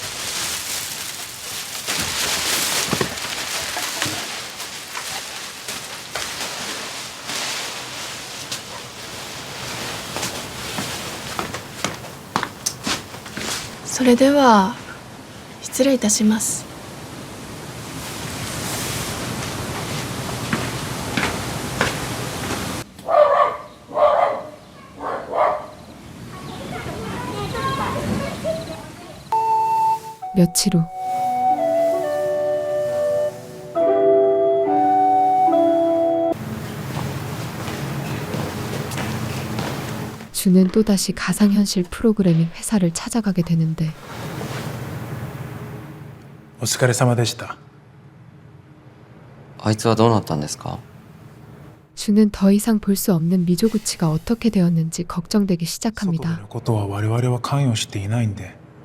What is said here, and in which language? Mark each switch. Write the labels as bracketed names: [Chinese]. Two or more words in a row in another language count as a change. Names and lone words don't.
[Japanese] " それでは失礼いたします」 [Korean] 며칠 후 준은 또다시 가상현실 프로그래밍 회사를 찾아가게 되는데 [Japanese] お疲れ様でした。あいつはどうなったんですか？ [Korean] 준은 더 이상 볼 수 없는 미조구치가 어떻게 되었는지 걱정되기 [Japanese] 外で [Korean] 시작합니다. [Japanese] のことは我々は関与していないんで。